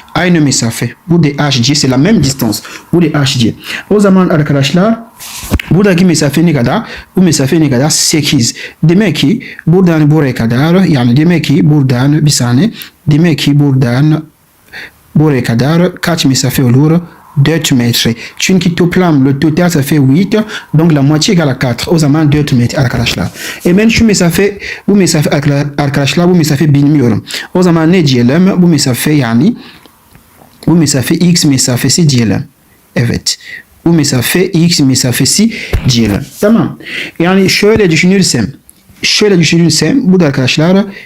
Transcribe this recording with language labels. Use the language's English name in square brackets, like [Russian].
[Turkish] Aynı mesafe. Bu de HG. [French] C'est la même distance. [Turkish] Bu de HG. O zaman arkadaşlar buradaki mesafe ne kadar? Bu mesafe ne kadar? 8. Demek ki buradan buraya kadar yani demek ki buradan bir saniye. Demek ki buradan buraya kadar kaç mesafe olur? 4 metre. Çünkü toplam [French] le total ça fait 8. Donc la moitié égale à 4. [Turkish] O zaman 4 metre arkadaşlar. Ben şu mesafe arkadaşlar bu mesafe bilmiyorum. O zaman ne diyelim? Bu mesafe yani bu mesafe x mesafesi diyelim. Evet. Bu mesafe x mesafesi diyelim. Tamam. Yani şöyle düşünürsem bu da arkadaşlar